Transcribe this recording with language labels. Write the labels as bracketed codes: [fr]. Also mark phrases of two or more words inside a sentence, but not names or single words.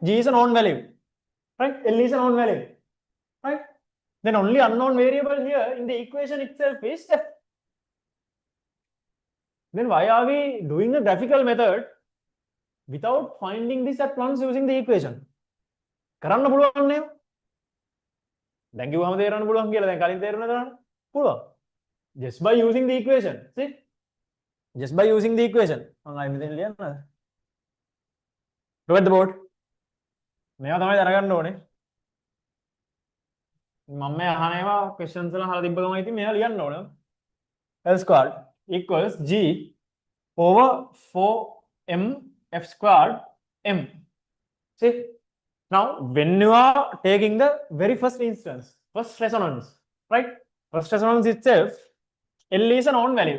[en] G is a known value, right? L is a known value, right? Then only unknown variable here in the equation itself is F. Then why are we doing the graphical method without finding this at once using the equation? [si] කරන්න පුළුවන් නේද? දැන් කිව්වම තේරෙන්න පුළුවන් කියලා දැන් කලින් තේරුණාද නේද? පුළුවන්. [en] Just by using the equation. See? Just by using the equation. [si] මම ආයෙ මෙතන ලියන්නද? [en] Look at the board. [si] මේවා තමයි දැනගන්න ඕනේ. මම මේ අහන ඒවා questions වල අහලා තිබ්බ ගමන් ඉතින් මේවා ලියන්න ඕනේ. [en] L squared equals G over 4m f squared m. See? Now, when you are taking the very first instance, first resonance, right? First resonance itself, L is a known value.